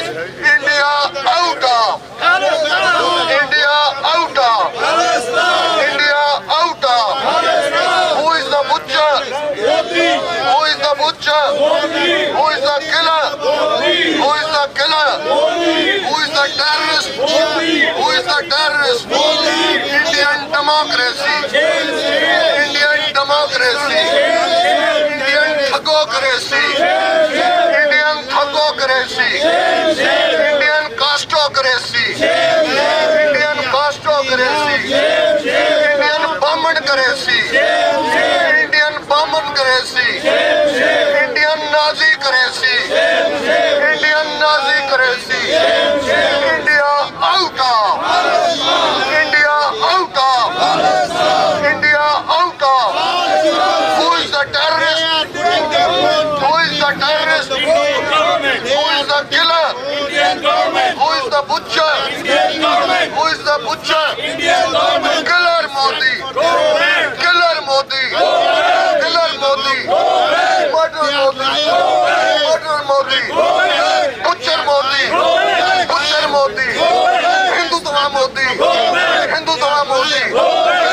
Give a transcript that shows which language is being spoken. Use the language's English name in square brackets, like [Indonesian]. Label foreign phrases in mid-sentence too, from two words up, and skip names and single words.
[English] India out of. India out of. India out of. Who is the butcher? Who is the butcher? Who is the killer? Who is the killer? Who is the terrorist? Who is the terrorist? Indian democracy. Indian democracy. Indian thugocracy. Indian thugocracy. Indian castocracy. Indian castocracy. Indian bombardcracy. Indian bombardcracy. Indian Nazi-cracy. Indian Nazi-cracy. India out of. India out of. India out of. Who is the terrorist? Who is the terrorist? Who is the killer? Who is the butcher? Who is the butcher? Killer Modi. Killer Modi. Killer Modi. Murder Modi. Murder Modi. Butcher Modi. Butcher Modi. Hindutva Modi. Hindutva Modi.